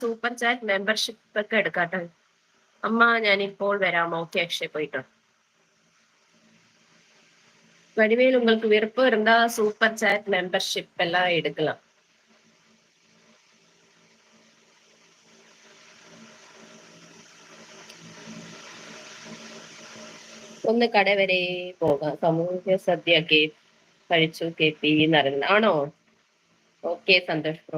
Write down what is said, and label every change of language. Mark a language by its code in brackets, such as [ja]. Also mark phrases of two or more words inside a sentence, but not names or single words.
[en] super chat membership [ml] ഒക്കെ എടുക്കാട്ടോ. അമ്മ ഞാനിപ്പോൾ വരാം. ഓക്കെ അക്ഷയ് പോയിട്ടോ. [ta] வடிவேல் உங்களுக்கு விருப்பம் இருந்தா [en] super chat membership [ta] எல்லாம் எடுக்கலாம். [ml] ഒന്ന് കട വരെ പോകാം. സമൂഹ സദ്യ കഴിച്ചു KP എന്നറിയുന്നത് ആണോ? ഓക്കെ സന്തോഷ് ബ്രോ.